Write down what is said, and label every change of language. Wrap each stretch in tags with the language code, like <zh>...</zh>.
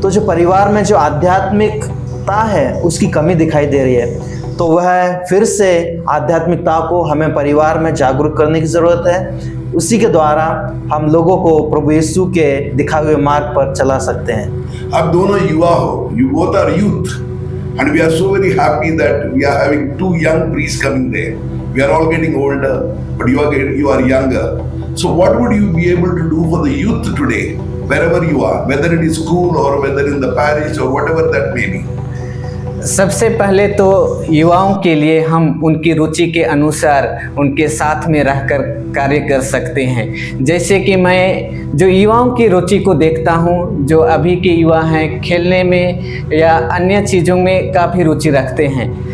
<hi>तो जो परिवार में जो आध्यात्मिकता है उसकी कमी दिखाई दे रही है। तो वह फिर से आध्यात्मिकता को हमें परिवार में जागरूक करने की ज़रूरत है। उसी के द्वारा हम लोगों को प्रभु यीशु के दिखाए हुए मार्ग पर चला सकते हैं। आप दोनों युवा हो,</hi> <en>you both are youth, and we are so very happy that we are having two young priests coming there. We are all getting older, but you are younger. So what would you be able to do for the youth today, wherever you are, whether it is school or whether in the parish or whatever that may be?</en> <hi>सबसे पहले तो युवाओं के लिए हम उनकी रुचि के अनुसार उनके साथ में रहकर कार्य कर सकते हैं। जैसे कि मैं जो युवाओं की रुचि को देखता हूं, जो अभी के युवा हैं खेलने में या अन्य चीज़ों में काफ़ी रुचि रखते हैं।</hi>